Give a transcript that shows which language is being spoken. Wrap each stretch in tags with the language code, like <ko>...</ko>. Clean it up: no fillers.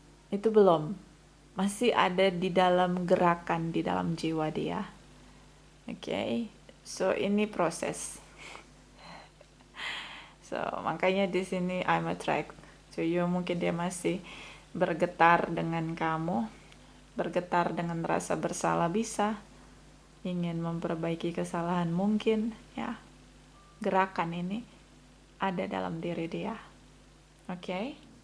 <id>Itu belum, masih ada di dalam gerakan di dalam jiwa dia. Oke, so ini proses.</id> <en>So</en> <id>makanya di sini</id> <en>I'm attracted to you.</en> <id>Mungkin dia masih bergetar dengan kamu, bergetar dengan rasa bersalah, bisa ingin memperbaiki kesalahan mungkin ya. Gerakan ini ada dalam diri dia. Oke.</id>